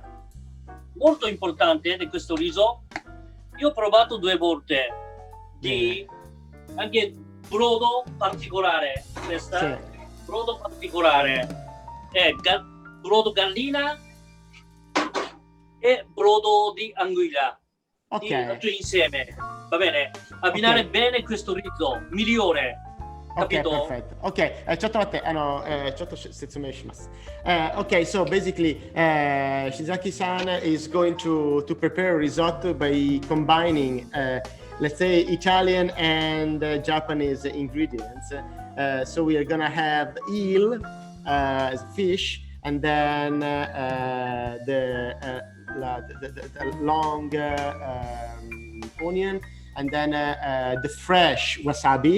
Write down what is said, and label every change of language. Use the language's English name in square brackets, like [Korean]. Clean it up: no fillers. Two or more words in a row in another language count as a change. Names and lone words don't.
[Italian] molto importante di questo riso. Io ho provato 2 volte di anche brodo particolare, questa Sì. brodo particolare è brodo gallina e brodo di anguilla. Ok. Tutti insieme, va bene? Abbinare Ok. bene questo riso, migliore, Okay, capito? perfect. [English] Okay, [Japanese] ちょっと待って、ちょっと説明します。 [English] Okay, so basically, Shizaki-san is going to prepare a risotto by combining, let's say, Italian and Japanese ingredients. So we are gonna have eel, fish, and then the long onion, and then the fresh wasabi.